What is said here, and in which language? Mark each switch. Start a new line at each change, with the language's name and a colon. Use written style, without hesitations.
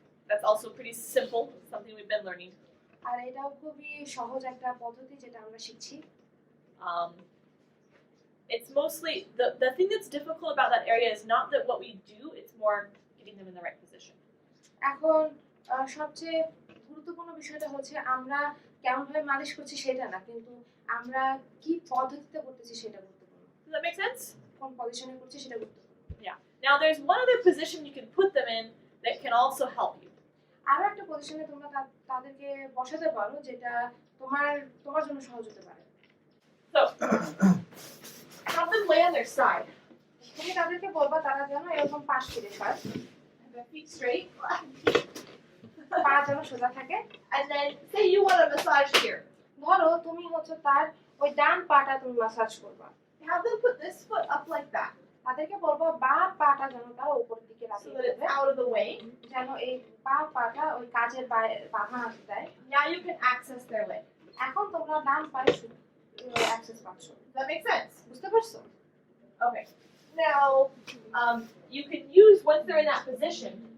English: That's also pretty simple, something we've been learning.
Bangla: আর এটাও খুবই সহজ একটা পদ্ধতি যেটা আমরা শিখছি।
English: It's mostly the thing that's difficult about that area is not that what we do, it's more getting them in the right position.
Bangla: এখন সবচেয়ে গুরুত্বপূর্ণ বিষয়টা হচ্ছে আমরা কেমন ভাবে মালিশ করছি সেটা না, কিন্তু আমরা কি পদ্ধতিতে করতেছি সেটা গুরুত্বপূর্ণ।
English: Does that make sense?
Bangla: কোন পজিশনে করছি সেটা গুরুত্বপূর্ণ।
English: Yeah. Now there's one other position you can put them in that can also help you.
Bangla: আরো একটা পজিশনে তোমরা তাদেরকে বসাতে পারো যেটা তোমার জন্য সহজ হতে পারে।
English: So have them lay on their side.
Bangla: তুমি তাদেরকে বলবা তারা যেন এরকম পাশ ফিরে খায়,
English: Their feet straight.
Bangla: পা যেন সোজা থাকে।
English: And then say you want a massage here.
Bangla: ধরো তুমি হচ্ছে তার ওই ডান পাটা তুমি ম্যাসাজ করবা,
English: Have them put this foot up like that
Bangla: তাদেরকে বলবা বা পাটা যেন তারা উপরের দিকে
English: so
Bangla: রাখিয়ে
English: that it's
Bangla: দেবে,
English: out of the way.
Bangla: যেন এই পাটা ওই কাজের বাধা না দেয়।
English: Now you can access their leg.
Bangla: এখন তোমরা ডান পায়ে অ্যাক্সেস পাচ্ছ।
English: Does that make sense?
Bangla: বুঝতে পারছো?
English: Okay. Now you can use once they're in that position.